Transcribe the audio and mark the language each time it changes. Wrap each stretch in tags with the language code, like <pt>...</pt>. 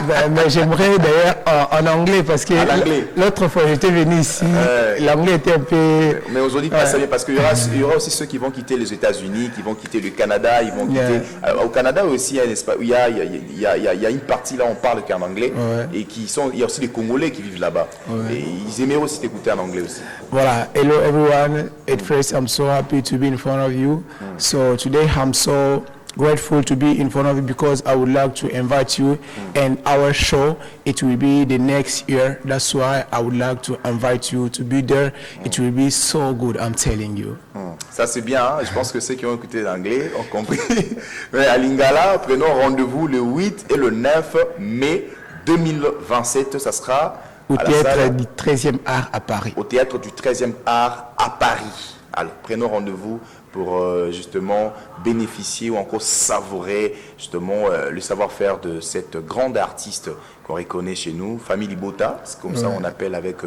<fr>Mais j'aimerais d'ailleurs en anglais parce que l'autre fois j'étais venu ici, l'anglais était un peu... Mais aujourd'hui pas ça bien parce qu'il y aura aussi ceux qui vont quitter les États-Unis, qui vont quitter le Canada, ils vont quitter... au Canada aussi, il y a une partie là on parle qu'en anglais et il y a aussi des Congolais qui vivent là-bas. Et ils aimaient aussi t'écouter en anglais aussi. Voilà,</fr> <en>hello everyone. At first I'm so happy to be in front of you. So today I'm so grateful to be in front of you because I would like to invite you and our show. It will be the next year. That's why I would like to invite you to be there. It will be so good, I'm telling you.</en> <fr>Ça c'est bien, hein? Je pense que ceux qui ont écouté l'anglais ont compris. Mais à Lingala, prenons rendez-vous le 8 et le 9 mai 2027. Ça sera au théâtre du 13e art à Paris. Au théâtre du 13e art à Paris. Alors, prenons rendez-vous pour justement bénéficier ou encore savourer justement le savoir-faire de cette grande artiste qu'on reconnaît chez nous, Famille Bota, c'est comme ça on appelle avec</fr>